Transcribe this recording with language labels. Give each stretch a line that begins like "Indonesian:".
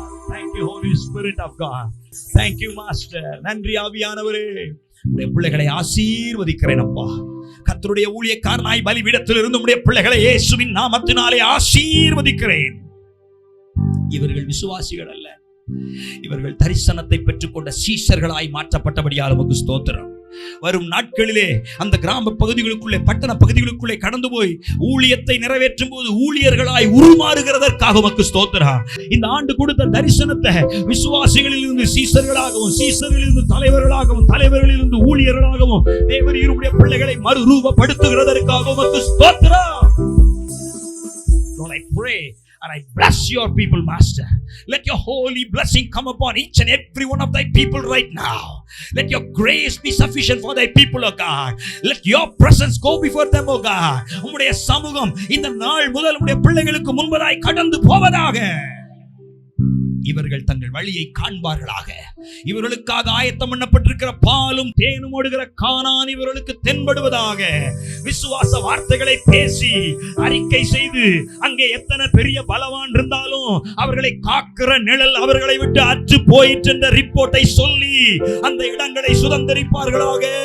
English: Thank you, Holy Spirit of God. Thank you, Master.
Tamil: நன்றி ஆவியானவரே. உடைய பிள்ளைகளை ஆசீர்வதிக்கிறேன் அப்பா. கர்த்தருடைய ஊழியக்காரனாய் பலிபீடத்தில் இருந்து உடைய பிள்ளைகளை இயேசுவின் நாமத்தினாலே ஆசீர்வதிக்கிறேன். இவர்கள் விசுவாசிகள் அல்ல, இவர்கள் தரிசனத்தை பெற்றுக்கொண்ட சீஷர்களாய் மாற்றப்பட்டபடியால் உமக்கு ஸ்தோத்திரம். வரும் நாட்களிலே அந்த கிராம பகுதிகளுக்குள்ளே, பட்டண பகுதிகளுக்குள்ளே கடந்து போய் ஊழியத்தை நிறைவேற்றும் போது ஊழியர்களாய் உருமாறுகிறதற்காக உமக்கு ஸ்தோத்திரம். இந்த ஆண்டு கொடுத்த தரிசனத்தை விசுவாசிகளில் இருந்து சீஷர்களாகவும், சீஷர்களில் இருந்து தலைவர்களாகவும், தலைவர்களில் இருந்து ஊழியர்களாகவும் தேவரீருடைய பிள்ளைகளை மறுரூபப்படுத்துகிறதற்காக உமக்கு ஸ்தோத்திரம்.
English: Lord, I pray and I bless your people, Master. Let your holy blessing come upon each and every one of thy people right now. Let your grace be sufficient for thy people, O God. Let your presence go before them, O God.
Tamil: உம்முடைய சமூகம் இந்த நாள் முதல் உம்முடைய பிள்ளைகளுக்கு முன்பதாய் கடந்து போவதாக. இவர்கள் தங்கள் வழியை காண்பார்களாக. இவர்களுக்காக ஆயத்தம் பண்ணப்பட்டிருக்கிற பாலும் தேனும் ஓடுகிற கானான் இவர்களுக்கு தென்படுவதாக. விசுவாச வார்த்தைகளை பேசி அறிக்கை செய்து அங்கே எத்தனை பெரிய பலவான் இருந்தாலும் அவர்களை காக்கிற நிழல் அவர்களை விட்டு அற்று போயிற்று என்ற ரிப்போர்ட்டை சொல்லி அந்த இடங்களை சுதந்தரிப்பார்களாக.